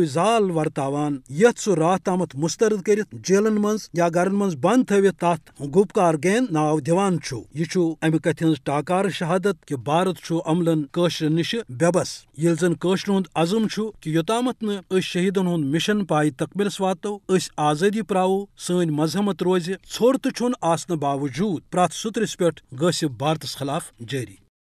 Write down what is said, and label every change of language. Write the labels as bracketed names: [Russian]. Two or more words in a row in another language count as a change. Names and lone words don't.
[Kashmiri] زال ورتاوان یتھ سہ رات تامت مسترد کرت جیلن مز یا گرن مز بند تھوت تات گپکار گین ناو دیوان یہ امہ کتھ ہز ٹاکار شہادت کہ بھارت عملن قشر نش بے بس یل زن قشر ہند عزم کہ یوتامت نہ شہیدن ہند مشن پائے تکملس واتو اس آزادی پراو سن مزاحمت روز ژھوٚر تہ چھن آسنہ باوجود پرٛٮ۪تھ سُترس پہ غصہ بھارتس خلاف جاری